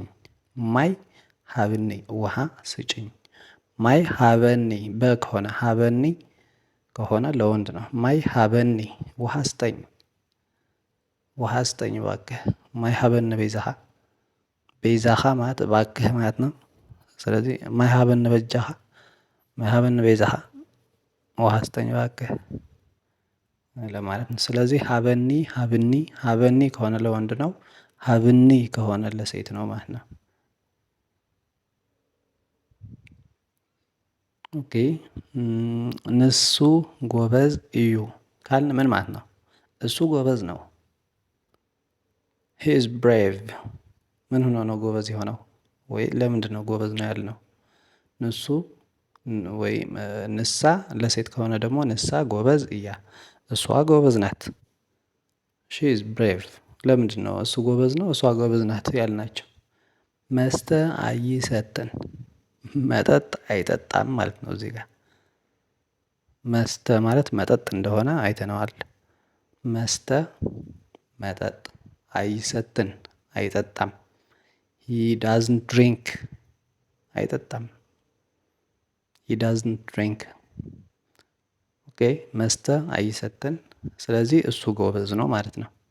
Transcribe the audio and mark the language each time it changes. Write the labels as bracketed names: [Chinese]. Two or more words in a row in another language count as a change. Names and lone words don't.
[Tigrinya] ማይ ሀብኒ [Amharic] ውሃ ስጪኝ። [Tigrinya] ማይ ሀበኒ [Amharic] ከሆነ ሀበኒ ከሆነ ለወንድ ነው። [Tigrinya] ማይ ሀበኒ [Amharic] ውሃ ስጠኝ ውሃ ስጠኝ እባክህ። [Tigrinya] ማይ ሀበኒ ቤዛኻ ቤዛኻ [Amharic] ማለት እባክህ ማለት ነው። ስለዚህ [Tigrinya] ማይ ሀበኒ በጃኻ ማይ ሀበኒ ቤዛኻ [Amharic] ውሃ ስጠኝ እባክህ ለማለት ነው። ስለዚህ [Tigrinya] ሀበኒ ሀብኒ ሀበኒ [Amharic] ከሆነ ለወንድ ነው። ሀብኒ ከሆነ ለሴት ነው ማለት ነው። ኦኬ እነሱ [Tigrinya] ጎበዝ እዩ [Amharic] ካልን ምን ማለት ነው? እሱ ጎበዝ ነው። [English] he is brave [Amharic] ምን ሆኖ ነው ጎበዝ የሆነው? ወይ ለምንድነው ጎበዝ ነው ያልነው? ንሱ ወይ ንሳ ለሴት ከሆነ ደግሞ [Tigrinya] ንሳ ጎበዝ እያ [Amharic] እሷ ጎበዝ ናት። [English] she is brave [Amharic] ለምንድነው እሱ ጎበዝ ነው እሷ ጎበዝ ናት ያልናቸው? [Tigrinya] መስተ አይሰጥን [Amharic] መጠጥ አይጠጣም ማለት ነው። እዚህ ጋር መስተ ማለት መጠጥ እንደሆነ አይተነዋል። [Tigrinya] መስተ መጠጥ አይሰጥን [Amharic] አይጠጣም። [English] he doesn't drink [Amharic] አይጠጣም። [English] he doesn't drink [Amharic] ኦኬ [Tigrinya] መስተ አይሰጥን [Amharic] ስለዚህ እሱ ጎበዝ ነው ማለት ነው።